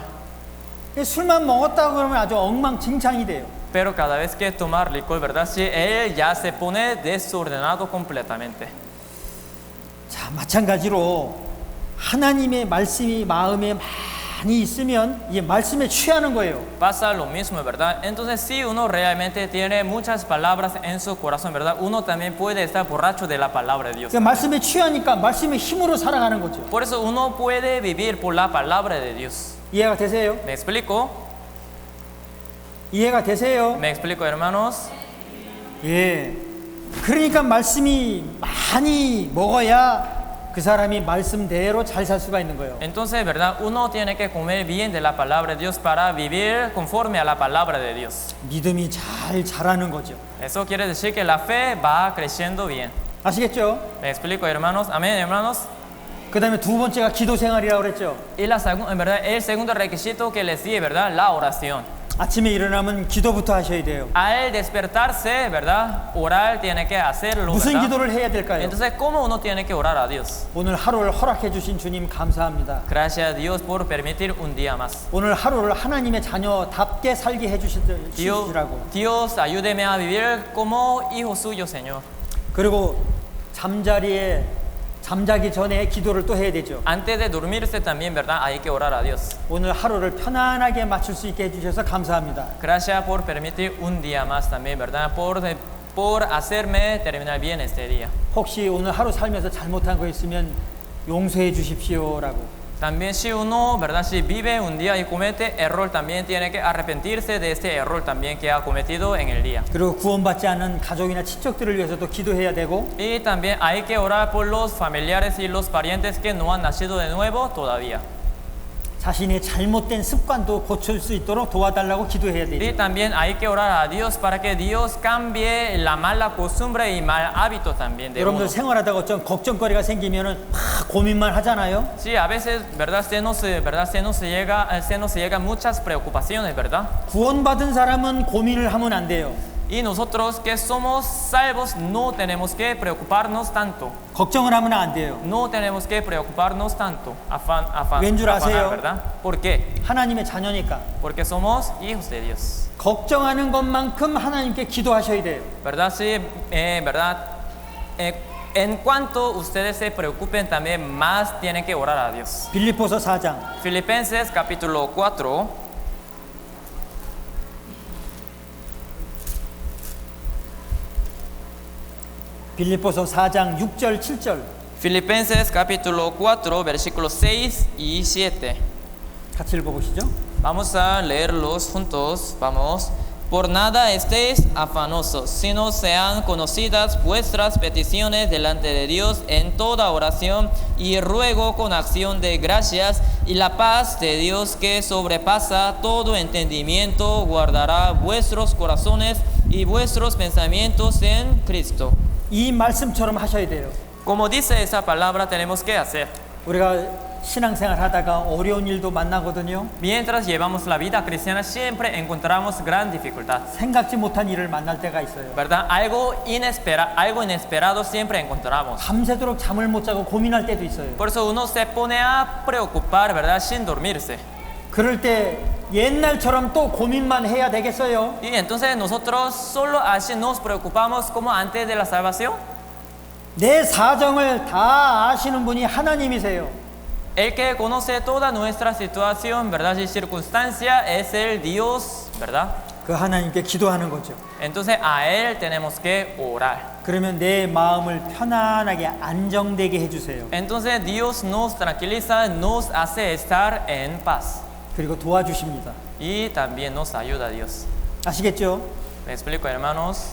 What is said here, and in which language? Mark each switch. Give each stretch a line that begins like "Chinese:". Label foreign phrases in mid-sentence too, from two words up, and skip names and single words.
Korean: 술만 먹었다고 그러면 아주 엉망진창이 돼요.
Spanish: Pero cada vez que tomar licor, ¿verdad? Sí, él ya se pone desordenado completamente.
Korean: 자, 마찬가지로 하나님의 말씀이 마음에 많이 있으면 이 말씀에 취하는 거예요.
Spanish: Pasa lo mismo, ¿verdad? Entonces, si uno realmente tiene muchas palabras en su corazón, ¿verdad? Uno también puede estar borracho de la palabra de Dios.
Korean: 그러니까 말씀에 취하니까 말씀의 힘으로 살아가는 거죠.
Spanish: Por eso uno puede vivir por la palabra de Dios.
Korean: 이해가 되세요?
Spanish: ¿Me explico?
Korean: 이해가 되세요?
Spanish: ¿Me explico, hermanos?
Korean: 예. 그러니까 말씀이 많이 먹어야 그 사람이 말씀대로 잘 살 수가 있는 거예요.
Spanish: Entonces, ¿verdad? Uno tiene que comer bien de la palabra de Dios para vivir conforme a la palabra de Dios.
Korean: 믿음이 잘 자라는 거죠.
Spanish: Eso quiere decir que la fe va creciendo bien.
Korean: 아시겠죠?
Spanish: ¿Me explico, hermanos? Amén, hermanos.
Korean: 그 다음에 두 번째가 기도 생활이라고 그랬죠.
Spanish: Y en verdad, el segundo requisito que les di, ¿verdad? La oración.
Korean: 아침에 일어나면 기도부터 하셔야 돼요.
Spanish: Al despertarse, ¿verdad? Orar tiene que hacerlo,
Korean: 무슨
Spanish: ¿verdad?
Korean: 기도를 해야 될까요?
Spanish: Entonces, ¿cómo uno tiene que orar a Dios?
Korean: 오늘 하루를 허락해 주신 주님 감사합니다.
Spanish: Gracias a Dios por permitir un día más.
Korean: 오늘 하루를 하나님의 자녀답게 살게 해주시라고.
Spanish: Dios, ayúdeme a vivir como hijo suyo, Señor.
Korean: 그리고 잠자기 전에 기도를 또 해야 되죠.
Spanish: Antes de dormirse también, ¿verdad? Hay que orar a Dios.
Korean: 오늘 하루를 편안하게 맞출 수 있게 해주셔서 감사합니다.
Spanish: Gracias por permitir un día más también, ¿verdad? Por hacerme terminar bien este día.
Korean: 혹시 오늘 하루 살면서 잘못한 거 있으면 용서해 주십시오라고.
Spanish: También si uno, ¿verdad? Si vive un día y comete error, también tiene que arrepentirse de este error también que ha cometido en el día.
Korean: 그리고 구원받지 않은 가족이나 친척들을 위해서도 기도해야 되고.
Spanish: Y también hay que orar por los familiares y los parientes que no han nacido de nuevo todavía.
Korean: 자신의 잘못된 습관도 고칠 수 있도록 도와달라고 기도해야
Spanish: Y
Korean: 되죠.
Spanish: también hay que orar a Dios para que Dios cambie la mala costumbre y mal hábito también de uno.
Korean: 여러분들 생활하다가 어떤 걱정거리가 생기면은 막 고민만 하잖아요.
Spanish: Sí, a veces, ¿verdad? Se nos llega muchas preocupaciones, ¿verdad?
Korean: 구원받은 사람은 고민을 하면 안 돼요.
Spanish: Y nosotros que somos salvos no tenemos que preocuparnos tanto.
Korean: 걱정을 하면 안 돼요.
Spanish: No tenemos que preocuparnos tanto.
Korean: 왠 줄 아세요?
Spanish: ¿Verdad? ¿Por qué?
Korean: 하나님의 자녀니까.
Spanish: Porque somos hijos de Dios.
Korean: 걱정하는 것만큼 하나님께 기도하셔야 돼요.
Spanish: ¿Verdad? Sí, ¿verdad? En cuanto ustedes se preocupen, también más tienen que orar a Dios.
Korean: 빌립보서 4장
Spanish: Filipenses capítulo 4.
Korean: 빌립보서 4장 6절 7절
Spanish: Filipenses capítulo 4, versículos 6 y 7.
Korean: 같이 읽어보시죠.
Spanish: Vamos a leerlos juntos. Vamos. Por nada estéis afanosos, sino sean conocidas vuestras peticiones delante de Dios en toda oración y ruego con acción de gracias, y la paz de Dios que sobrepasa todo entendimiento guardará vuestros corazones y vuestros pensamientos en Cristo.
Korean: 이 말씀처럼 하셔야 돼요.
Spanish: Como dice esa palabra, tenemos que hacer.
Korean: 우리가 신앙생활 하다가 어려운 일도 만나거든요.
Spanish: Mientras llevamos la vida cristiana, siempre encontramos gran dificultad.
Korean: 생각지 못한 일을 만날 때가 있어요.
Spanish: ¿Verdad? Algo inesperado siempre encontramos.
Korean: 밤새도록 잠을 못 자고 고민할 때도 있어요.
Spanish: Por eso uno se pone a preocupar, ¿verdad? Sin dormirse.
Korean: 그럴 때 옛날처럼 또 고민만 해야 되겠어요?
Spanish: Y entonces nosotros solo así nos preocupamos como antes de la salvación.
Korean: 내 사정을 다 아시는 분이 하나님이세요.
Spanish: El que conoce toda nuestra situación, ¿verdad? Y circunstancia es el Dios, ¿verdad?
Korean: 그 하나님께 기도하는 거죠.
Spanish: Entonces a Él tenemos que orar.
Korean: 그러면 내 마음을 편안하게 안정되게 해주세요.
Spanish: Entonces Dios nos tranquiliza, nos hace estar en paz.
Korean: 그리고 도와주십니다.
Spanish: Y también nos ayuda Dios.
Korean: 아시겠죠?
Spanish: ¿Me explico, hermanos?